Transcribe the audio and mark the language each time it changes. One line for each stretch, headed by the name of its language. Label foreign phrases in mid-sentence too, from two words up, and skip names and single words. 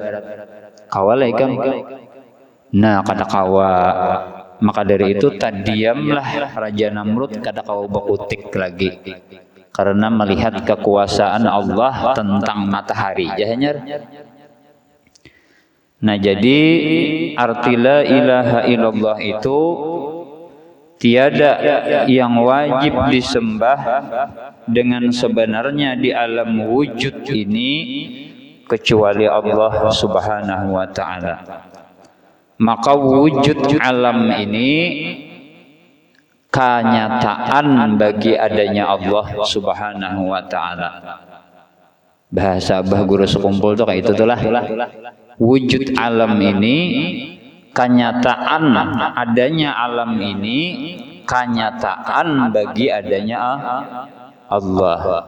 Banjar: Kawala ikam. Nah, kata kawa. Maka dari itu tadiamlah Raja Namrud kada kawa bakutik lagi.
Indonesian: Karena melihat kekuasaan Allah tentang matahari. Jahanyar. Nah, jadi arti
Arabic: la ilaha illallah
Indonesian: itu tiada yang wajib disembah dengan sebenarnya di alam wujud ini kecuali
Arabic: Allah Subhanahu wa ta'ala.
Indonesian: Maka wujud alam ini kenyataan bagi adanya
Arabic: Allah Subhanahu wa ta'ala.
Indonesian: Bahasa Abah Guru Sekumpul tuh kayak itu lah. Wujud alam ini kenyataan adanya alam ini kenyataan bagi adanya Allah.